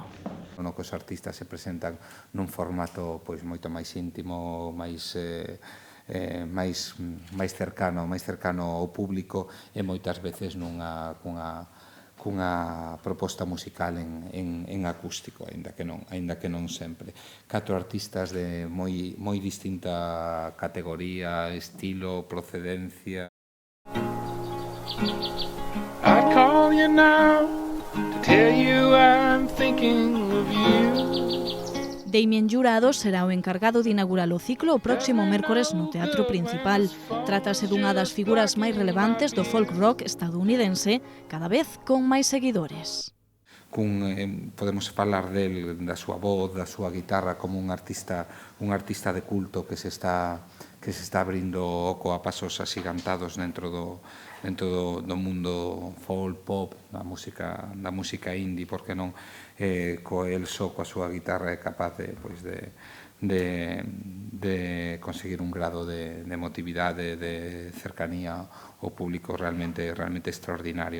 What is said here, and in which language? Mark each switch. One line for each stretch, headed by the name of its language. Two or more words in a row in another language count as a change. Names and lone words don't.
Galician: No que os artistas se presentan nun formato pois moito máis íntimo, máis cercano ao público e moitas veces cunha proposta musical en acústico, aínda que non sempre. 4 artistas de moi distinta categoría, estilo, procedencia.
English: I'd call you now to tell you I'm thinking of you.
Galician: Damien Jurado será o encargado de inaugurar o ciclo o próximo mércores no Teatro Principal. Trátase dunha das figuras máis relevantes do folk rock estadounidense, cada vez con máis seguidores. Podemos falar da súa voz, da súa guitarra como un artista de culto que se está abrindo oco a pasos axigantados dentro do mundo folk, pop, da música indie, porque non el só coa súa guitarra é capaz de conseguir un grado de emotividade, de cercanía ao público realmente extraordinario.